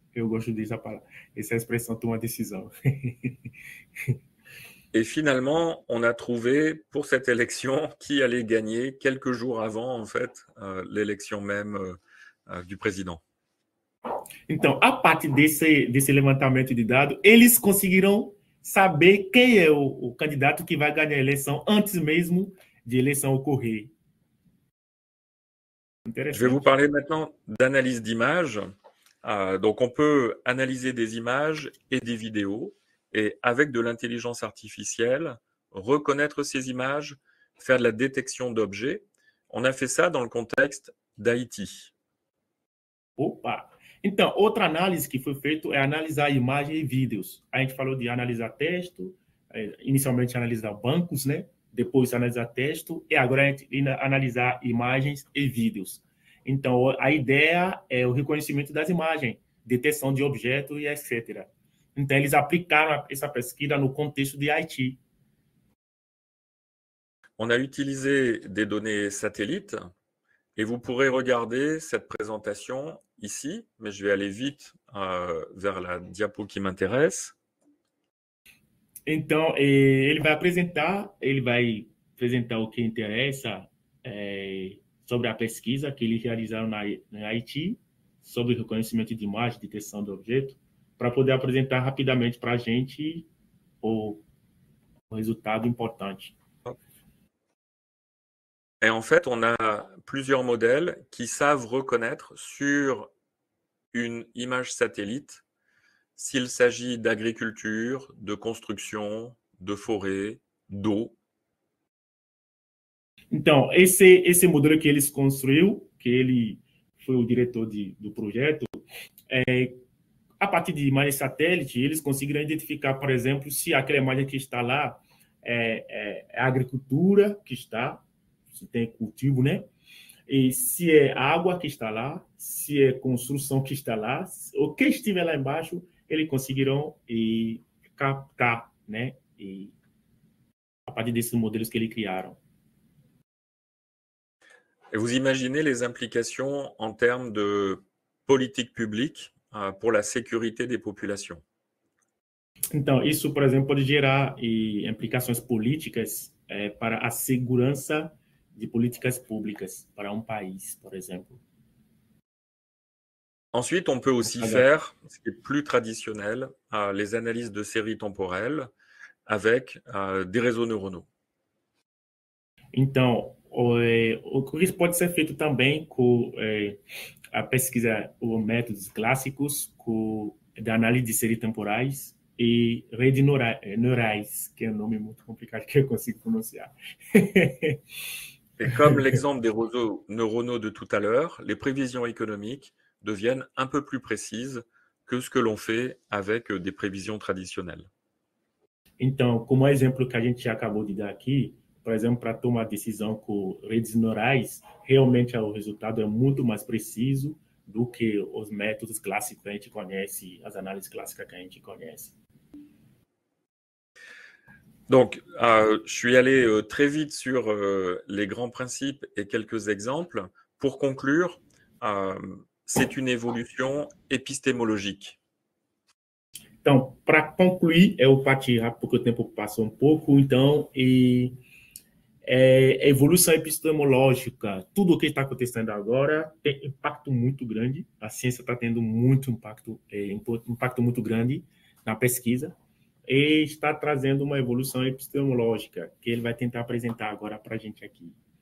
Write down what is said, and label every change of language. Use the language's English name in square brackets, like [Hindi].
[Portuguese] Eu gosto essa expressão, tomar decisão. [French] Et finalement, on a trouvé pour cette élection qui allait gagner quelques jours avant, en fait, l'élection même du président. [Portuguese] Então, a partir desse levantamento de dados, eles conseguiram saber quem é o candidato que vai ganhar a eleição antes mesmo de a eleição ocorrer. [French] Je vais vous parler maintenant d'analyse d'images. Donc, on peut analyser des images et des vidéos. Et avec de l'intelligence artificielle, reconnaître ces images, faire de la détection d'objets. On a fait ça dans le contexte d'Haïti. [Portuguese] Opa! Então, outra análise que foi feita é analisar imagens e vídeos. A gente falou de analisar texto, inicialmente analisar bancos, né? Depois analisar texto, e agora a gente analisar imagens e vídeos. Então, a ideia é o reconhecimento das imagens, detecção de objetos e etc. Então, eles aplicaram essa pesquisa no contexto de Haïti. [French] On a utilisé des données satellites et vous pourrez regarder cette présentation ici, mais je vais aller vite vers la diapo qui m'intéresse. [Portuguese] Então, ele vai apresentar o que interessa sobre a pesquisa que eles realizaram na Haiti, sobre o reconhecimento de imagem, detecção de objeto, para poder apresentar rapidamente para a gente o resultado importante. [French] Et en fait, on a plusieurs modèles qui savent reconnaître sur une image satellite s'il s'agit d'agriculture, de construction, de forêt, d'eau. [Portuguese] Então, esse modelo que eles construiu, que ele foi o diretor do projeto, a partir de imagens satélite, eles conseguiram identificar, por exemplo, se aquela imagem que está lá é a agricultura que está, se tem cultivo, né? E se é água que está lá, se é construção que está lá, o que estiver lá embaixo, eles conseguiram captar, né? E a partir desses modelos que eles criaram. [French] Et vous imaginez les implications en termes de politique publique pour la sécurité des populations. [Portuguese] Então, isso, por exemplo, pode gerar implicações políticas para a segurança de políticas públicas para um país, por exemplo. [French] Ensuite, on peut aussi faire, ce qui est plus traditionnel, les analyses de séries temporelles avec des réseaux neuronaux. [Portuguese] Então, isso pode ser feito também com a pesquisa, os métodos clássicos da análise de séries temporais e redes neurais, que é um nome muito complicado que eu consigo pronunciar. [French] Et comme l'exemple des réseaux neuronaux de tout à l'heure, les prévisions économiques deviennent un peu plus précises que ce que l'on fait avec des prévisions traditionnelles. [Portuguese] Então, como o exemplo que a gente já acabou de dar aqui, por exemplo, para tomar decisão com redes neurais, realmente o resultado é muito mais preciso do que os métodos clássicos que a gente conhece, as análises clássicas que a gente conhece. [French] Donc, je suis allé très vite sur les grands principes et quelques exemples. Pour conclure, c'est une évolution épistémologique. [Portuguese] Então, para concluir, eu parti rápido porque o tempo passou um pouco, então, evolução epistemológica, tudo o que está acontecendo agora tem impacto muito grande, a ciência está tendo muito impacto muito grande na pesquisa, e está trazendo uma evolução epistemológica, que ele vai tentar apresentar agora para a gente aqui.